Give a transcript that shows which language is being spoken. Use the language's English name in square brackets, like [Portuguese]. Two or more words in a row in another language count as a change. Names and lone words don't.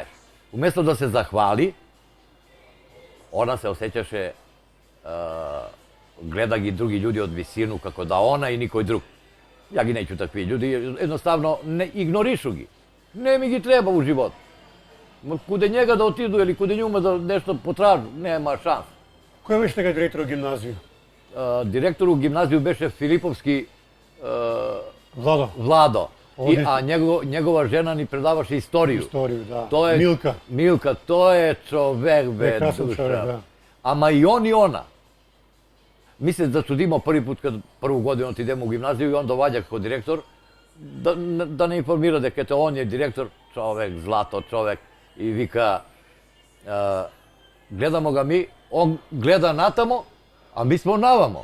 [Serbian] Umjesto da se zahvali, ona se osjećaše, gleda gi drugi ljudi od visinu, kako da ona i nikoj drug. Ja gi neću takvi ljudi, jednostavno ignorišu gi. Ne mi gi treba u životu. Kude njega da otidu ili kude njuma da nešto potražu, nema šans. [Macedonian] Кој беше така директор од гимназија? [Serbian] Direktor u gimnaziju beše Filipovski Владо. A njegova žena ni predavaše istoriju. Istoriju, da. Milka. Milka, to je čovek, be, duša. Ama i on i ona. Mi se začudimo prvi put kad prvu godinu idemo u gimnaziju i on dovađa kao direktor da ne informira da kete on je direktor, čovek, zlato čovek i vika gledamo ga mi, on gleda natamo, a mi smo navamo.